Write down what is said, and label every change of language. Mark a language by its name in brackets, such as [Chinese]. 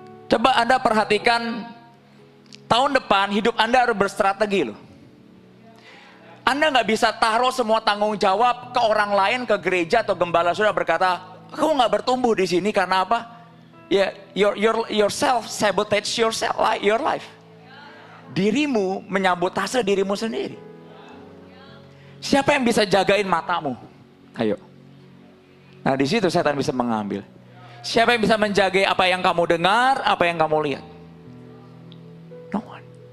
[Indonesian] Coba Anda perhatikan, tahun depan hidup Anda harus berstrategi loh. Anda nggak bisa taruh semua tanggung jawab ke orang lain, ke gereja atau gembala sudah berkata, kamu nggak bertumbuh di sini karena apa? [English] Ya, yourself sabotage your life. [Indonesian] Dirimu menyabotase dirimu sendiri. Siapa yang bisa jagain matamu? Ayo. Nah di situ setan bisa mengambil. Siapa yang bisa menjaga apa yang kamu dengar, apa yang kamu lihat? [English] No one.